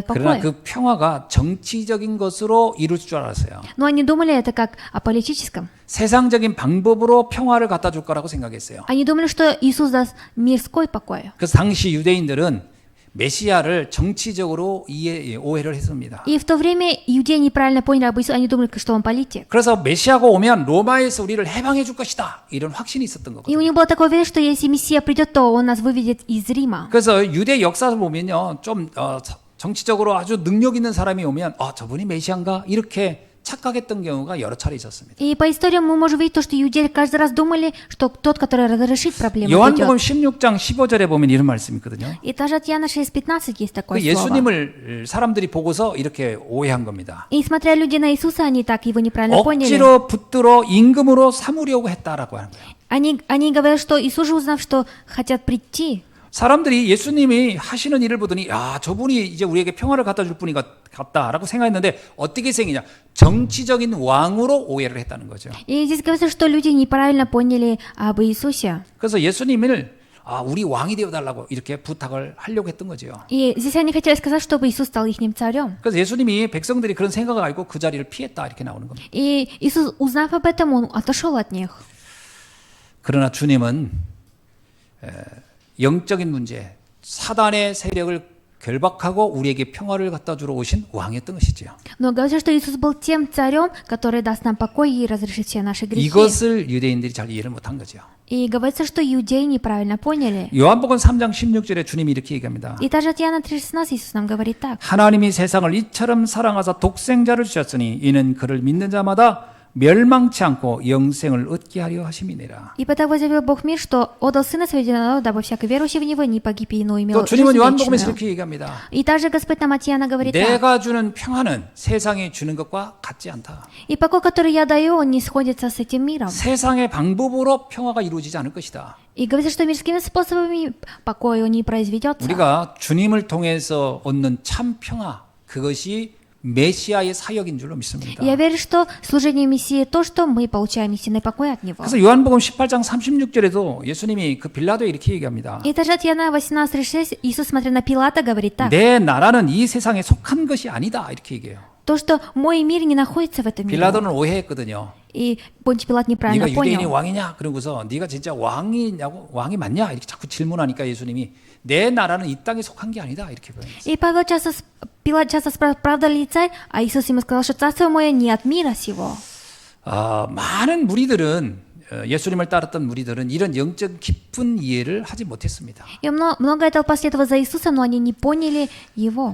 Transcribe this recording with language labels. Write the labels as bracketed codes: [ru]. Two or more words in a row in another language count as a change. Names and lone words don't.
[ko] 그러나 [ru] покой. [ko] 그 평화가 정치적인 것으로 이룰 줄 알았어요. [ru] Но они думали это как о политическом. [ko] 세상적인 방법으로 평화를 갖다 줄 거라고 생각했어요. [ru] Они думали, что Иисус даст мирской покой. [ko] 그래서 당시 유대인들은 메시아를 정치적으로 오해를 했습니다. [ru] И в то время иудеи неправильно поняли об Иисусе, они думали, что Он политик. [ko] 그래서 메시아가 오면 로마에서 우리를 해방해 줄 것이다. 이런 확신이 있었던 [ru] И у [ko] 거거든요. [ru] них было такое уверение, что если Мессия придет, то Он нас выведет из Рима. [ko] 그래서 유대 역사를 보면요, 좀 정치적으로 아주 능력 있는 사람이 오면 저분이 메시아인가 이렇게 착각했던 경우가 여러 차례 있었습니다. [ru] И по историям мы можем видеть то, что иудеи каждый раз думали, что тот, который разрешит проблему, [ko] 요한복음 [ru] придет. [ko] 16장 15절에 보면 이런 말씀이 있거든요. [ru] И даже от Иоанна 6:15 есть такое [ko] 그 [ru] слово. [ko] 예수님을 사람들이 보고서 이렇게 오해한 겁니다. [ru] И смотря люди на Иисуса, они так его неправильно поняли. [ko] 억지로 붙들어 임금으로 삼으려고 했다라고 하는 거예요. [ru] Они говорят, что Иисус же, узнав, что хотят прийти, [ko] 사람들이 예수님이 하시는 일을 보더니 야, 저분이 이제 우리에게 평화를 갖다 줄 분이 같다라고 생각했는데 어떻게 생기냐? 정치적인 왕으로 오해를 했다는 거죠. [ru] И здесь говорится, что люди неправильно поняли об Иисусе. [ko] 그래서 예수님을 우리 왕이 되어 달라고 이렇게 부탁을 하려고 했던 거죠. [ru] И здесь они хотели сказать, чтобы Иисус стал их царем. [ko] 그래서 예수님이 백성들이 그런 생각을 알고 그 자리를 피했다 이렇게 나오는 겁니다. [ru] И Иисус, узнав об этом, Он отошел от них. [ko] 그러나 주님은 영적인 문제, 사단의 세력을 결박하고 우리에게 평화를 갖다 주러 오신 왕이었던 것이죠. [ru] Но говорится, что Иисус был тем царем, который даст нам покой и разрешит все наши грехи. [ko] 이것을 유대인들이 잘 이해를 못한 거죠. [ru] И говорится, что иудеи неправильно поняли. [ko] 요한복음 3장 16절에 주님이 이렇게 얘기합니다. [ru] И даже от Иоанна 3:16 Иисус нам говорит так. [ko] 하나님이 세상을 이처럼 사랑하사 독생자를 주셨으니 이는 그를 믿는 자마다 멸망치 않고 영생을 얻게 하려 하심이니라. [ru] И потому возлюбил Бог мир, что отдал Сына Своего Единородного, дабы всякий верующий в Него не погиб, но имел [ko] 또 [ru] жизнь [ko] 주님은 요한복음에서 [ru] вечную. [ko] 이렇게 얘기합니다. [ru] И также Господь нам от Иоанна говорит так. [ko] 내가 주는 평화는 세상이 주는 것과 같지 않다. [ru] И покой, который я даю, он не сходится с этим миром. [ko] 세상의 방법으로 평화가 이루어지지 않을 것이다. [ru] И говорится, что мирскими способами покоя он не произведется. [ko] 우리가 주님을 통해서 얻는 참 평화, 그것이 메시아의 사역인 줄로 믿습니다. [ru] Я верю, что служение Мессии то, что мы получаем истинный покой от Него. [ko] 그래서 요한복음 18장 36절에도 예수님이 그 빌라도에 이렇게 얘기합니다. [ru] И даже от Иоанна 18:6 Иисус, смотря на Пилата, говорит так. [ko] 내 나라는 이 세상에 속한 것이 아니다 이렇게 얘기해요. [ru] То, что мой мир не находится в этом мире. [ko] 빌라도는 오해했거든요. [ru] И Понтий Пилат неправильно [ko] 네가 유대인이 [ru] понял. [ko] 왕이냐? 그러고서 네가 진짜 왕이냐고 왕이 맞냐? 이렇게 자꾸 질문하니까 예수님이 내 나라는 이 땅에 속한 게 아니다 이렇게 표현했어요. [ru] И Пилат часто спрашивал, правда ли царь, а Иисус ему сказал, что царство мое не от мира сего. [ko] 많은 무리들은 예수님을 따랐던 무리들은 이런 영적 깊은 이해를 하지 못했습니다. [ru] И многое толпа следовала за Иисусом, но они не поняли Его.